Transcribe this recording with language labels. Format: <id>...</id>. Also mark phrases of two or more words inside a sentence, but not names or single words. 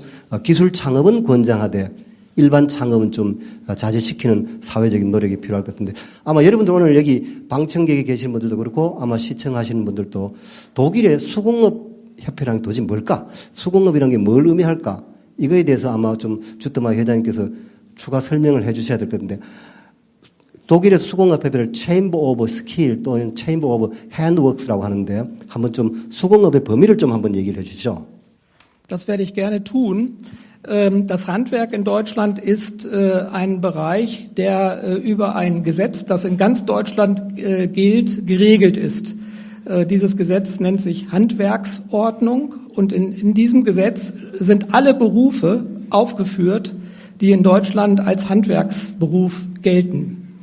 <ko>기술 창업은 권장하되 일반 창업은 좀 자제시키는 사회적인 노력이 필요할 것 같은데 아마 여러분들 오늘 여기 방청객에 계신 분들도 그렇고 아마 시청하시는 분들도 독일의 수공업 협회라는 게 도대체 뭘까? 수공업이라는 게 뭘 의미할까? 이거에 대해서 아마 좀 주트마이 회장님께서 추가 설명을 해 주셔야 될 것 같은데 독일의 수공업협회를</ko> <en>Chamber of Skill</en> <ko>또는</ko> <en>Chamber of Handworks</en> <ko>라고 하는데 한번 좀 수공업의 범위를 좀 한번 얘기를 해 주시죠.</ko> <de>Das werde ich gerne tun. Das Handwerk in Deutschland ist ein Bereich, der über ein Gesetz, das in ganz Deutschland gilt, geregelt ist. Dieses Gesetz nennt sich Handwerksordnung und in diesem Gesetz sind alle Berufe aufgeführt, die in Deutschland als Handwerksberuf gelten.</de>